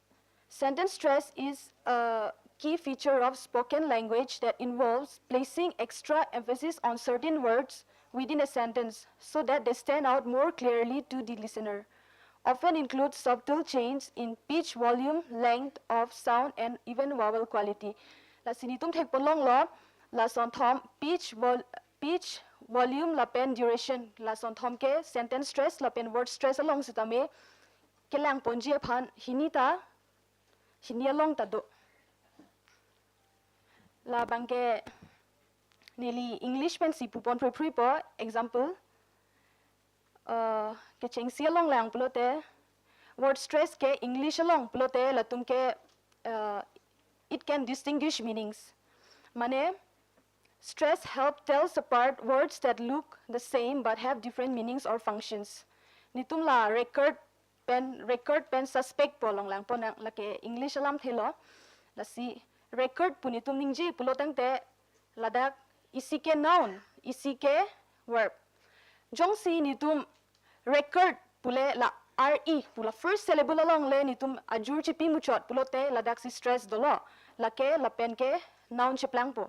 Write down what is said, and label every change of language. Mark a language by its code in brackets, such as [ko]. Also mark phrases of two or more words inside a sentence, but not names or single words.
[en] Sentence stress is a key feature of spoken language that involves placing extra emphasis on certain words within a sentence so that they stand out more clearly to the listener. Often includes subtle changes in pitch, volume, length of sound, and even vowel quality. [mjw] La sinitum thek polong lo, la son thom pitch, volume, la pen duration, la son thom ke [en] sentence stress, [mjw] la pen [en] word stress [mjw] along sitame, ke lang ponji aphan hinita, hinia long tado. La bangke nili English pen si pupon pri po example ke chengsi along lang pelote [en] word stress [mjw] ke English along pelote latum ke [en] it can distinguish meanings [mjw] mane [en] Stress help tells apart words that look the same but have different meanings or functions. [mjw] Nitum la record pen suspect po long lang po na lake English alam thelo la si record punitum ningji pulotang te ladak isike noun isike verb. Jong si nitum record pule la re pula [en] first syllable [mjw] along le nitum ajur chipi muchot pulote ladak si stress dolo lake la pen ke noun chiplang po.